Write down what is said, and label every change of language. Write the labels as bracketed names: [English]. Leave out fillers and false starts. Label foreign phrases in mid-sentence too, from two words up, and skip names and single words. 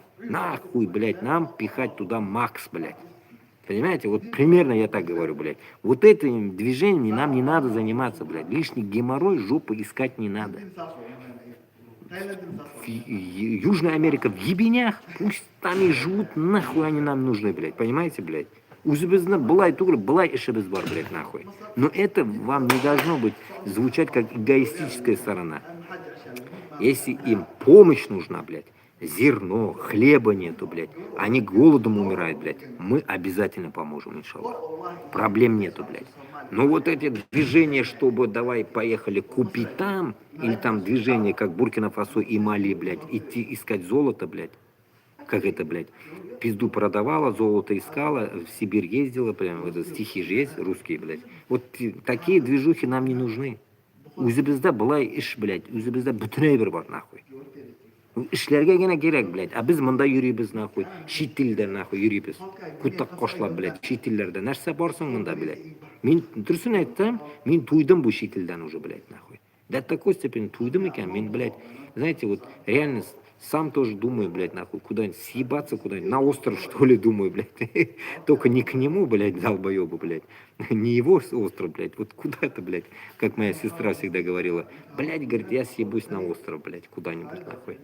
[Russian] Нахуй, блядь, нам пихать туда Макс, блядь. Понимаете, вот примерно я так говорю, блядь. Вот этим движением нам не надо заниматься, блядь. Лишний геморрой, жопу искать не надо. Южная Америка в ебенях, пусть там и живут, нахуй они нам нужны, блядь. Понимаете, блядь? [Tatar] Узбекистан былай тугры, былай ишибиз бар, [Russian] блядь, нахуй. Но это вам не должно быть звучать как эгоистическая сторона. Если им помощь нужна, блядь, зерно, хлеба нету, блядь, они голодом умирают, блядь, мы обязательно поможем, иншаллах. Проблем нету, блядь. Но вот эти движения, чтобы давай поехали купить там, или там движение, как Буркина-Фасо и Мали, блядь, идти искать золото, блядь, как это, блядь, пизду продавала, золото искала, в Сибирь ездила, прям, это стихи же есть русские, блядь. Вот такие движухи нам не нужны. [Tatar] Үзебездә былай иш, блядь, үзебездә бөтенләй бер бар, нахуй. Эшләргә генә кирәк, блядь, а без монда йөрибез, нахуй, чит телдә, нахуй, йөрибез. Кутак кошлап, блядь, чит телләрдә. Нәрсә барсың монда, блядь? Мин дөресен әйттем, мин туйдым бу чит телдән [Russian] уже, блядь, нахуй. До такой степени [Tatar] туйдым икән, мин, [Russian] блядь, знаете, вот реально Сам тоже думаю, блядь, нахуй, куда-нибудь съебаться куда-нибудь, на остров, что ли, думаю, блядь. Только не к нему, блядь, долбоебу, блядь. Не его остров, блядь, вот куда-то, блядь. Как моя сестра всегда говорила, блядь, говорит, я съебусь на остров, блядь, куда-нибудь, нахуй.